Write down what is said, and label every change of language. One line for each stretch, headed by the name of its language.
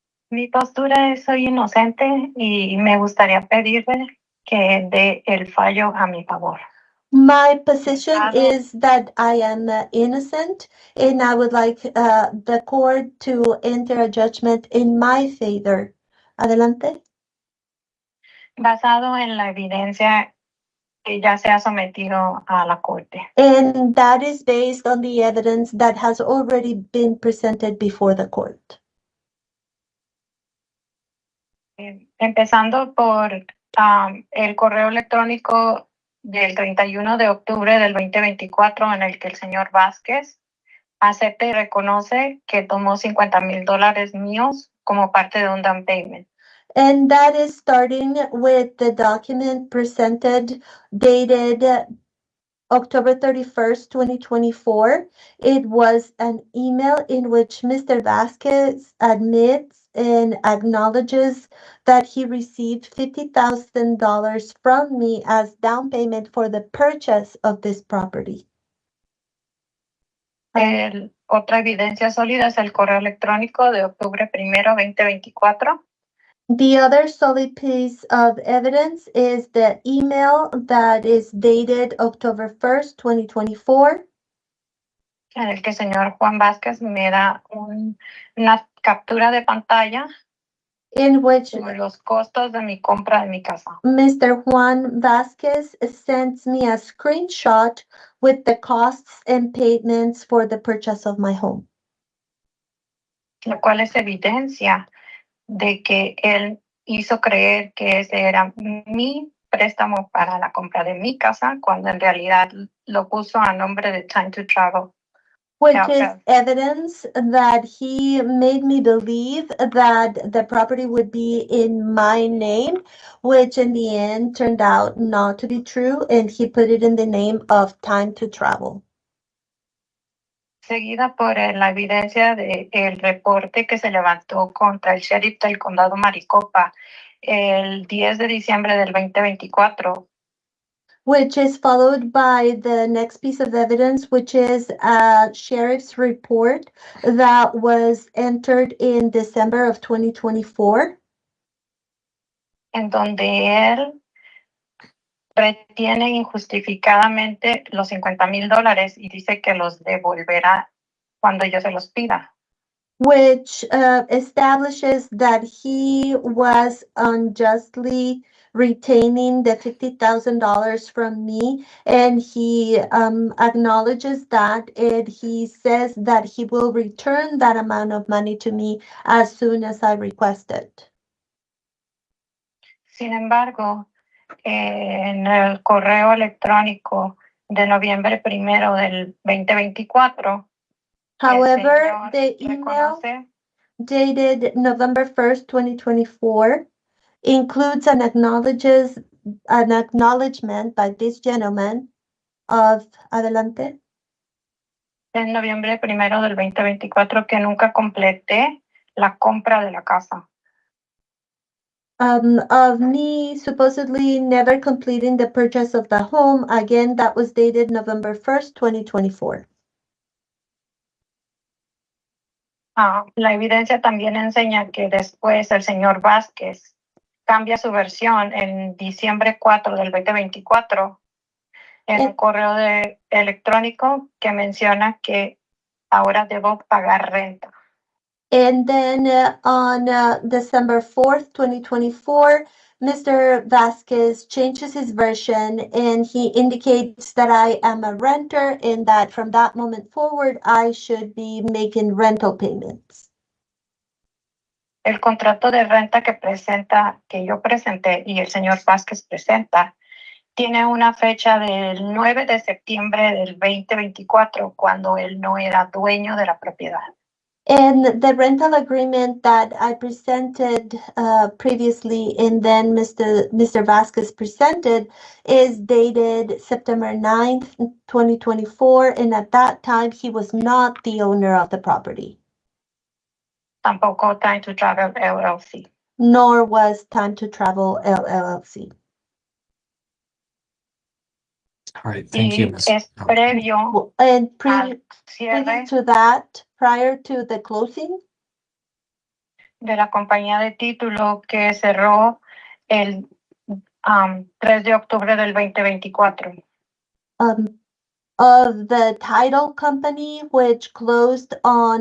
Spanish: Mi postura es: soy inocente y me gustaría pedirle que dé el fallo a mi favor.
English: My position is that I am innocent, and I would like the court to enter a judgment in my favor.
Spanish: Adelante. Basado en la evidencia que ya se ha sometido a la corte.
English: And that is based on the evidence that has already been presented before the court.
Spanish: Empezando por el correo electrónico del 31 de octubre del 2024, en el que el señor Vázquez acepta y reconoce que tomó $50,000 míos como parte de un down payment.
English: And that is starting with the document presented dated October 31st, 2024. It was an email in which Mr. Vasquez admits and acknowledges that he received $50,000 from me as down payment for the purchase of this property.
Spanish: Otra evidencia sólida es el correo electrónico de octubre 1º, 2024.
English: The other solid piece of evidence is the email that is dated October 1st, 2024.
Spanish: En el que el señor Juan Vázquez me da una captura de pantalla.
English: in which
Spanish: con los costos de mi compra de mi casa.
English: Mr. Juan Vasquez sends me a screenshot with the costs and payments for the purchase of my home,
Spanish: Lo cual es evidencia de que él hizo creer que ese era mi préstamo para la compra de mi casa, cuando en realidad lo puso a nombre de Time to Travel.
English: which Okay. is evidence that he made me believe that the property would be in my name, which in the end turned out not to be true, and he put it in the name of Time to Travel.
Spanish: Seguida por la evidencia del reporte que se levantó contra el sheriff del condado Maricopa el 10 de diciembre del 2024,
English: Which is followed by the next piece of evidence, which is a sheriff's report that was entered in December of 2024,
Spanish: en donde él retiene injustificadamente los $50,000 y dice que los devolverá cuando yo se los pida.
English: which establishes that he was unjustly retaining the $50,000 from me, and he acknowledges that, and he says that he will return that amount of money to me as soon as I request it.
Spanish: Sin embargo, en el correo electrónico de noviembre 1 del 2024,
English: However,
Spanish: el
English: the
Spanish: señor
English: email
Spanish: reconoce
English: dated November 1st, 2024 includes an acknowledgement by this gentleman of
Spanish: adelante. en noviembre 1 del 2024 que nunca completé la compra de la casa.
English: Of me supposedly never completing the purchase of the home. Again, that was dated November 1st, 2024.
Spanish: La evidencia también enseña que después el señor Vázquez cambia su versión en diciembre 4 del 2024 en un correo electrónico que menciona que ahora debo pagar renta.
English: And then on December 4th, 2024, Mr. Vasquez changes his version and he indicates that I am a renter and that from that moment forward, I should be making rental payments.
Spanish: El contrato de renta que yo presenté y el señor Vázquez presenta tiene una fecha del 9 de septiembre del 2024, cuando él no era dueño de la propiedad.
English: And the rental agreement that I presented previously and then Mr. Vasquez presented is dated September 9th, 2024. And at that time, he was not the owner of the property,
Spanish: Tampoco Time to Travel LLC.
English: nor was Time to Travel LLC. All right, thank you,
Spanish: Y
English: Ms.
Spanish: es previo
English: And
Spanish: al cierre
English: previous to that, prior to the closing
Spanish: de la compañía de título que cerró el 3 de octubre del 2024.
English: of the title company, which closed on